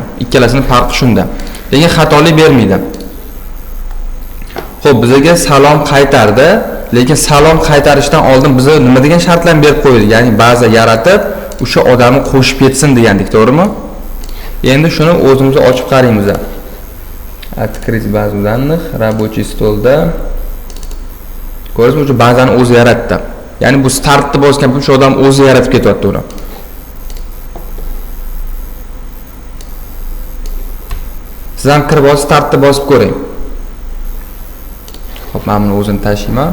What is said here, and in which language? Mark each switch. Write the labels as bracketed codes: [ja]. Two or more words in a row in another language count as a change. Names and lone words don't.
[uz] Ikkalasining farqi shunda. Lekin xatolik bermaydi. Xo'p, bizga salom qaytardi, lekin salom qaytarishdan oldin biza nima degan shartlarni berib qo'ydik? Ya'ni baza yaratib, o'sha odamni qo'shib ketsin degandik, to'g'rimi? Endi shuni o'zimiz ochib qaraymiz. [ru] Открыть базу данных, рабочий stolda. [uz] Ko'rdingizmi, o'sha bazani o'zi yaratdi. Ya'ni bu startni bosgan o'sha odam o'zi yaratib ketyapti uni. Siz ham kirib olib startni bosib ko'ring. Xo'p, men buni o'zini tashlayman.